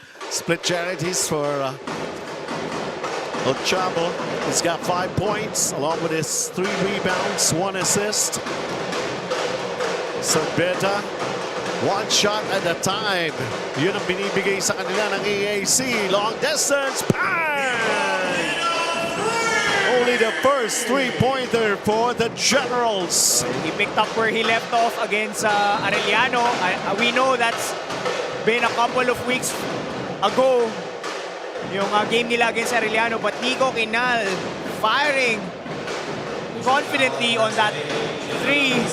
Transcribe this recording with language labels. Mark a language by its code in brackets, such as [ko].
[en] Split charities for Chavo. He's got 5 points along with his 3 rebounds, 1 assist. San Beda, 1 shot at a time. [tl] Yun ang binibigay sa kanila ng EAC. [en] Long distance, bang! Only the first 3-pointer for the Generals. He picked up where he left off against Arellano. We know that's been a couple of weeks ago [tl] yung game nila [en] against Arellano, but Nico Quinal firing confidently on that 3.